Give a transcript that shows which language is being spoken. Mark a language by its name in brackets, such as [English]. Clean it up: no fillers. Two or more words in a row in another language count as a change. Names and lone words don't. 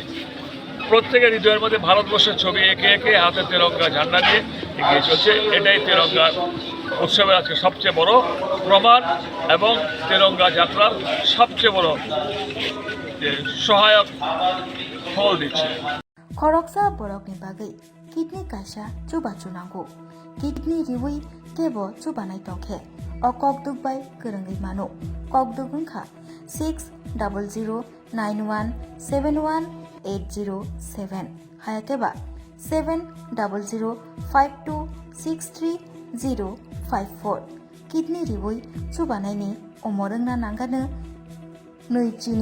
[Bangla] প্রত্যেকের হৃদয়ের মধ্যে ভারতবর্ষের ছবি এঁকে এঁকে হাতে তেরঙ্গা ঝান্ডা নিয়ে এগিয়ে চলছে। এটাই তেরঙ্গা উৎসবের আজকে সবচেয়ে বড় প্রমাণ এবং তেরঙ্গা যাত্রার সবচেয়ে বড় সহায়ক ফল দিচ্ছে। [Kok Borok] खरकसा बरकनि बागै किडनी कायसा चुबाचु नांगौ किडनी रिवै केबो चुबानाय दंखे अ ककदुगबाय गोरोङै मानो ककदुग ओंखा 600091718007 हायाकेबा 7005263054 किडनी रिवै चुबानायनि अमरोंना नांगानो नैजिनि